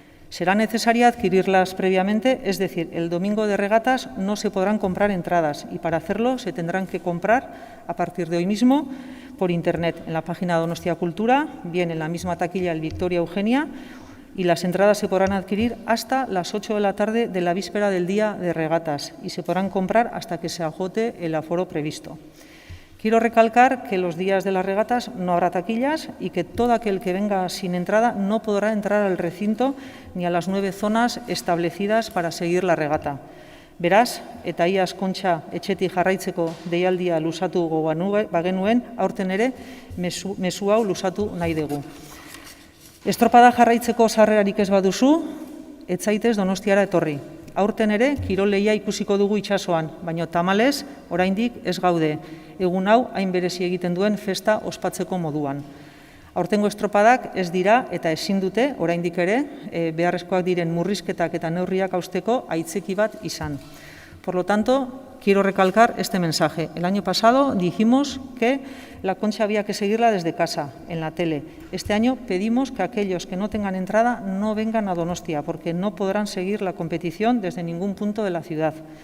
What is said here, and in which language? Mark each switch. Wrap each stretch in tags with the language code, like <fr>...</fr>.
<es>Será necesario adquirirlas previamente, es decir, el domingo de regatas no se podrán comprar entradas y para hacerlo se tendrán que comprar a partir de hoy mismo por Internet, en la página Donostia Cultura, bien en la misma taquilla el Victoria Eugenia, y las entradas se podrán adquirir hasta las 8 de la tarde de la víspera del día de regatas y se podrán comprar hasta que se agote el aforo previsto. Quiero recalcar que los días de las regatas no habrá taquillas y que todo aquel que venga sin entrada no podrá entrar al recinto ni a las 9 zonas establecidas para seguir la regata.</es> <eu>Beraz, eta iaz Kontxa etxetik jarraitzeko deialdia luzatu bagenuen, aurten ere mezu hau luzatu nahi dugu. Estropada jarraitzeko sarrerarik ez baduzu, ez zaitez Donostiara etorri. Aurten ere, kirol lehia ikusiko dugu itsasoan, baina tamalez, oraindik ez gaude, egun hau hain berezi egiten duen festa ospatzeko moduan. Aurtengo estropadak ez dira eta ezin dute, oraindik ere, beharrezkoak diren murrizketak eta neurriak hausteko aitzeki bat izan.</eu> <es>Por lo tanto, quiero recalcar este mensaje. El año pasado dijimos que la Concha había que seguirla desde casa, en la tele. Este año pedimos que aquellos que no tengan entrada no vengan a Donostia, porque no podrán seguir la competición desde ningún punto de la ciudad.</es>